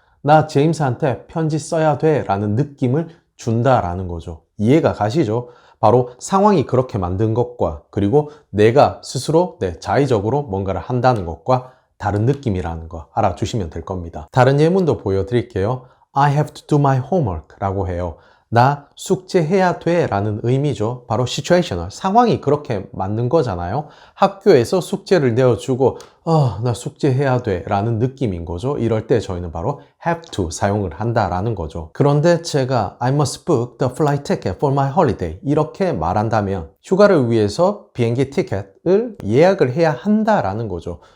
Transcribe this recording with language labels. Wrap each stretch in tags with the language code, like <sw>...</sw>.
<ko>나 제임스한테 편지 써야 돼 라는 느낌을 준다라는 거죠. 이해가 가시죠? 바로 상황이 그렇게 만든 것과 그리고 내가 스스로 자의적으로 뭔가를 한다는 것과 다른 느낌이라는 거 알아주시면 될 겁니다. 다른 예문도 보여드릴게요.</ko> <en>I have to do my homework</en> <ko>라고 해요. 나 숙제해야 돼 라는 의미죠. 바로 situational, 상황이 그렇게 만든 거잖아요. 학교에서 숙제를 내어주고 나 숙제해야 돼 라는 느낌인 거죠. 이럴 때 저희는 바로 have to 사용을 한다라는 거죠. 그런데 제가</ko> <en>I must book the flight ticket for my holiday</en> <ko>이렇게 말한다면 휴가를 위해서 비행기 티켓을 예약을 해야 한다라는 거죠.</ko>